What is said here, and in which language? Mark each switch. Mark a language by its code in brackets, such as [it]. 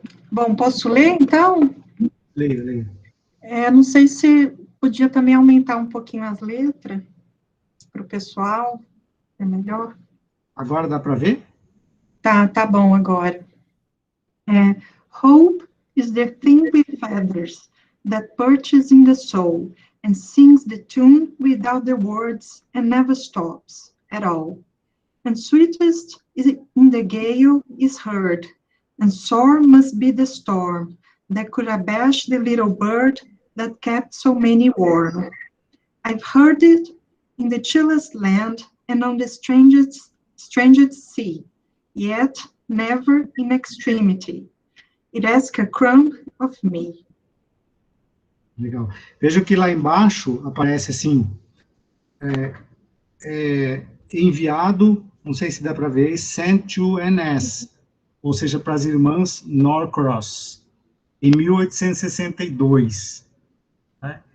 [pt] Bom, posso ler, então? Leia. Não sei se podia também aumentar um pouquinho as letras para o pessoal, é melhor? Agora dá para ver? Tá bom agora. [en] Hope is the thing with feathers that perches in the soul and sings the tune without the words and never stops at all. And sweetest in the gale is heard, and sore must be the storm that could abash the little bird that kept so many warm. I've heard it in the chillest land and on the strangest sea, yet never in extremity. It asks a crumb of me. [pt] Legal. Veja que lá embaixo aparece assim, enviado, não sei se dá para ver, [en] sent to NS, [pt] ou seja, para as irmãs Norcross, em 1862. Né?